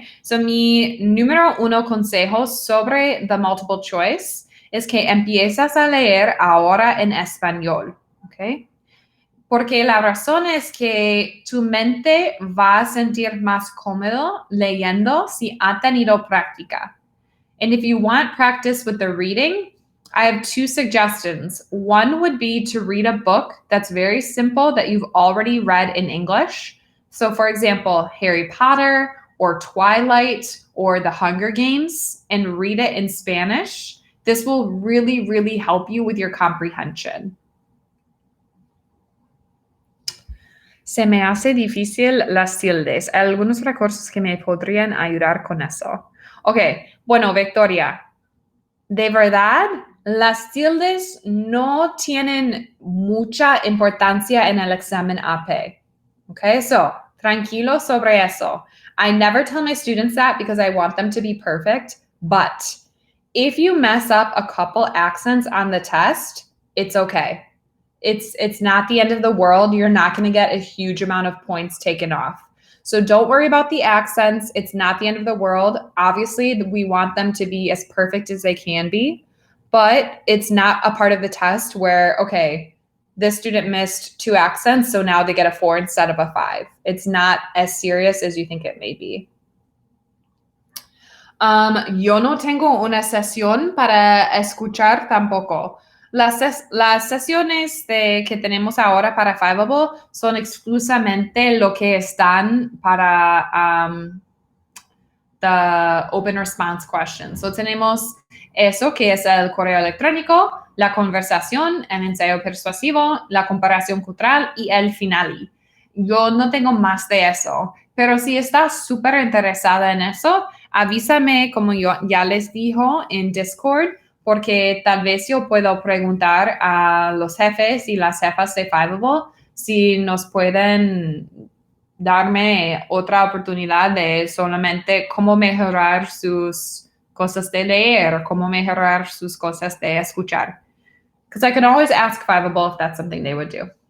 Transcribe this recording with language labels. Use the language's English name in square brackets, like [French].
[Spanish] So, mi número 1 consejo sobre [English] the multiple choice [Spanish] es que empiezas a leer ahora en español, ¿ok? Porque la razón es que tu mente va a sentir más cómodo leyendo si ha tenido práctica. [English] And if you want practice with the reading, I have 2 suggestions. One would be to read a book that's very simple that you've already read in English. So, for example, Harry Potter or Twilight or The Hunger Games, and read it in Spanish. This will really, really help you with your comprehension. [Spanish] Se me hace difícil las tildes. Hay algunos recursos que me podrían ayudar con eso. Ok, bueno, Victoria, de verdad, las tildes no tienen mucha importancia en el examen AP. Okay, so tranquilo sobre eso. [English] I never tell my students that because I want them to be perfect, but if you mess up a couple accents on the test, it's okay. It's not the end of the world. You're not going to get a huge amount of points taken off. So don't worry about the accents. It's not the end of the world. Obviously, we want them to be as perfect as they can be, but it's not a part of the test where, okay, this student missed 2 accents, so now they get a 4 instead of a 5. It's not as serious as you think it may be. [Spanish] Yo no tengo una sesión para escuchar tampoco. Las sesiones que tenemos ahora para Fiveable son exclusivamente lo que están para [English] the open response questions. [Spanish] So tenemos eso que es el correo electrónico, la conversación, el ensayo persuasivo, la comparación cultural y el final. Yo no tengo más de eso, pero si estás súper interesada en eso, avísame, como yo ya les dijo en Discord, porque tal vez yo puedo preguntar a los jefes y las jefas de Fiveable si nos pueden darme otra oportunidad de solamente cómo mejorar sus cosas de leer, cómo mejorar sus cosas de escuchar. [English] Because I can always ask Fiveable if that's something they would do.